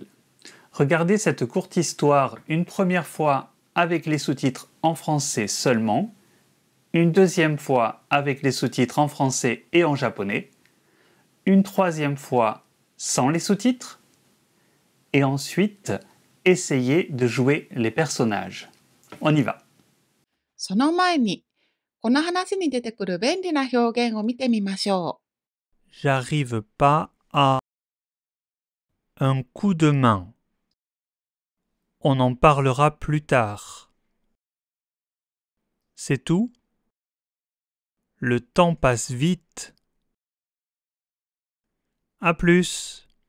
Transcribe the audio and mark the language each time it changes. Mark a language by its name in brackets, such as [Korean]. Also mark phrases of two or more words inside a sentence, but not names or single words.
[French] Regardez cette courte histoire une première fois avec les sous-titres en français seulement, une deuxième fois avec les sous-titres en français et en japonais, une troisième fois sans les sous-titres, et ensuite essayez de jouer les personnages. On y va. [Japanese] その前に、この話に出てくる便利な表現を見てみましょ [French] J'arrive pas à un coup de main. On en parlera plus tard. C'est tout? Le temps passe vite. À plus.